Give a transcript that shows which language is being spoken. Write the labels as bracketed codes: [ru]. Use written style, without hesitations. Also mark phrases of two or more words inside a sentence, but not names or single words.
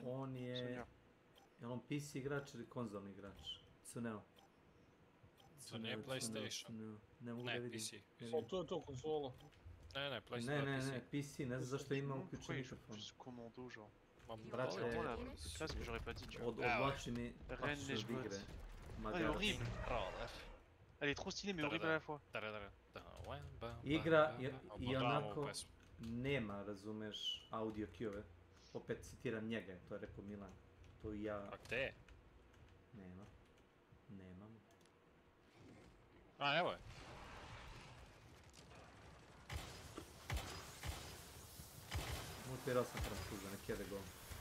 [sr] On je on PC igrač ili konzolni igrač? Cuneo. To nije PlayStation. Ne mogu da vidim. PC. To je to konzola. Ne, PlayStation. Ne, PC, ne znam zašto ima uključen mikrofon. Brate, odvlači mi pašu od igre. [fr] Elle est horrible. Elle est trop stylée mais horrible à la fois. [sr] Igra i onako nema, razumeš, [en] audio cue-eve. [sr] Opet citiram njega, to je rekao Milan. To i ja... A gde je? Nemam. A, evo je. Mutirao sam Francuza, nek jede gol.